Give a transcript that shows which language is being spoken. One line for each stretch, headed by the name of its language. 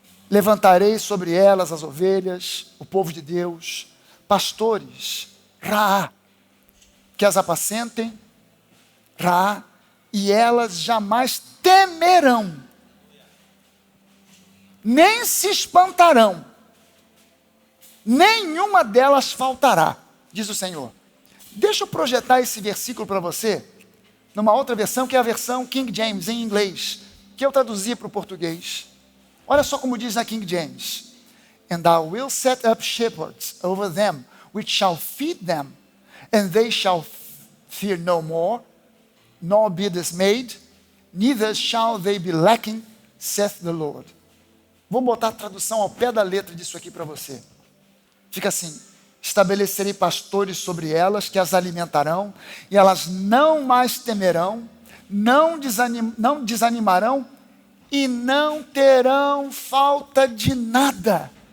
Portuguese: Levantarei sobre elas as ovelhas, o povo de Deus, pastores, Raá, que as apacentem, Raá, e elas jamais temerão, nem se espantarão, nenhuma delas faltará, diz o Senhor. Deixa eu projetar esse versículo para você, numa outra versão, que é a versão King James, em inglês, que eu traduzi para o português. Olha só como diz na King James.
English: And I will set up shepherds over them, which shall feed them, and they shall fear no more, nor be dismayed, neither shall they be lacking, saith the Lord.
Portuguese: Vou botar a tradução ao pé da letra disso aqui para você. Fica assim: estabelecerei pastores sobre elas, que as alimentarão, e elas não mais temerão, não desanimarão, e não terão falta de nada.